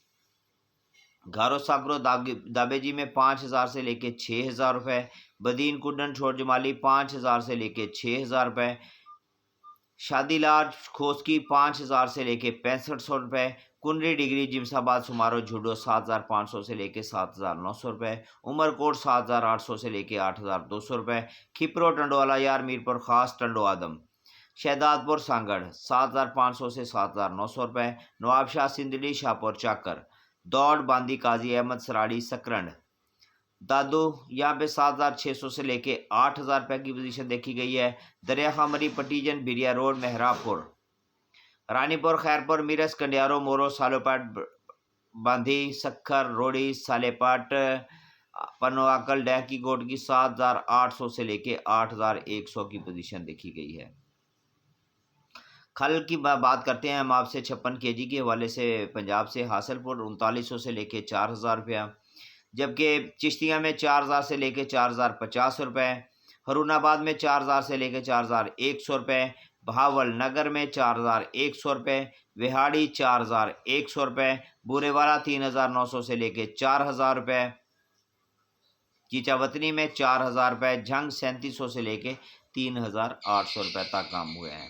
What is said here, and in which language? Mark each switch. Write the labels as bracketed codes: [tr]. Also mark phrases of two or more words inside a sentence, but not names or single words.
[hi] घारो सागरो दाबेजी में 5,000 से लेके 6,000 रुपये, बदीन कुंडन छोड़ जमाली 5,000 से लेके 6,000 रुपये, शादीलाल खोसकी 5,000 से लेके 6500 रुपये, कुनरी डिग्री जिमसाबाद सुमारो झुडो 7,500 से लेके 7,900 रुपये, उमरकोट 7,800 से लेके 8,200 रुपये, खिपरो टंडोवाला यार मीरपुर खास टंडो आदम, शहदादपुर सांगड़ 7,500 से 7,900 रुपये, नवाबशाह सिंदड़ी शाहपुर चाकर, दौड़ बांदी काजी अहमद सराड़ी सकरंड, दादू यहाँ पे 7,600 से लेके 8,000 रुपये की पोजीशन देखी गई है। दरिया खामरी पटीजन बिरिया रोड मेहरापुर, रानीपुर खैरपुर मीरस कंडियारो मोरो सालोपाट बांधी सखर रोड़ी सालेपाट पनवाकल डह की गोट की 7,800 से लेके 8,100 की पोजीशन देखी गई है। खल की बात करते हैं हम आपसे 56 kg के हवाले से। पंजाब से हासलपुर 3900 से लेके 4,000 रुपया, जबकि चिश्तिया में 4,000 से लेके 4,050 रुपये, हरूनाबाद में 4,000 से लेके 4,100 रुपये, भावल नगर में 4,100 रुपये, विहाड़ी 4,100 रुपये, बुरेवाला 3,900 से लेके 4,000 रुपये, चीचावतनी में 4,000 रुपये, झंग 3700 से लेके 3,800 रुपये तक काम हुए हैं।